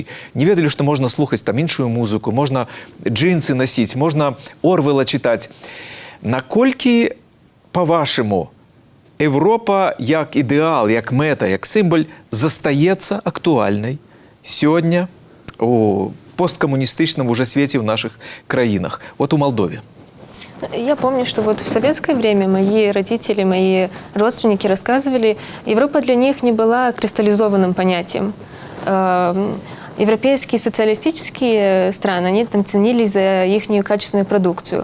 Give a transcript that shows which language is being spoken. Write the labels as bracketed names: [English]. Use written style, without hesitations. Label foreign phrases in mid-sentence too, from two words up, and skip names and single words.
[Belarusian] Не ведалі, што можна слухаць там іншую музыку, можна джинсы носіць, можна Орвела чытаць. Наколькі, па-вашаму, Европа як ідэал, як мэта, як сімвал застаецца актуальнай сёння у посткамуністычным уже свеце [Russian] в наших краинах, [Belarusian] вот у Молдове? [Russian] Я помню, что вот в советское время мои родители, мои родственники рассказывали, Европа для них не была кристаллизованным понятием. Европейские социалистические страны, они там ценились за их качественную продукцию.